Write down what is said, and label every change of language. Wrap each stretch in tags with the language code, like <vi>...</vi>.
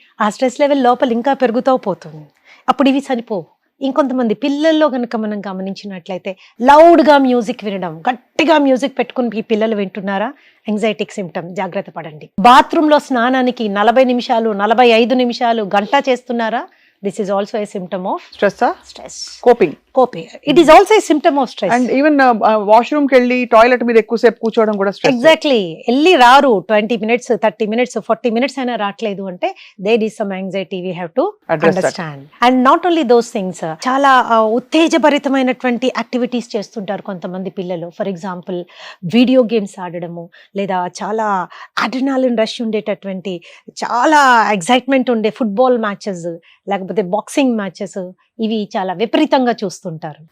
<te>ఆ stress level లోపల ఇంకా పెరుగుతూ పోతుంది. అప్పుడు ఇవి చనిపోవు. ఇంకొంతమంది పిల్లల్లో కనుక మనం గమనించినట్లయితే లౌడ్గా మ్యూజిక్ వినడం, గట్టిగా మ్యూజిక్ పెట్టుకుని ఈ పిల్లలు వింటున్నారా? యాంగ్జైటీకి సిమ్టమ్, జాగ్రత్త పడండి. బాత్రూంలో స్నానానికి 40 నిమిషాలు, 45 నిమిషాలు, గంట చేస్తున్నారా?</te> <en>This is also a symptom of stress. Coping. It is also a symptom of stress. And even</en> <te>washroom కి వెళ్ళి టాయిలెట్ మీద ఎక్కువసేపు కూర్చోవడం కూడా స్ట్రెస్. ఎగ్జాక్ట్లీ. వెళ్ళి రారు</te> <en>20 minutes, 30 minutes, 40 minutes</en> <te>అయినా రావట్లేదు అంటే</te> <en>there is some anxiety we have to understand. And not only those things,</en> <te>చాలా ఉత్తేజభరితమైనటువంటి యాక్టివిటీస్ చేస్తుంటారు కొంతమంది పిల్లలు. ఫర్ ఎగ్జాంపుల్ వీడియో గేమ్స్ ఆడడము, లేదా చాలా అడ్రినాలిన్ రష్ ఉండేటటువంటి, చాలా ఎగ్జైట్మెంట్ ఉండే ఫుట్బాల్ మ్యాచెస్, లేకపోతే బాక్సింగ్ మ్యాచెస్, ఇవి చాలా విపరీతంగా చూస్తుంటారు.</te>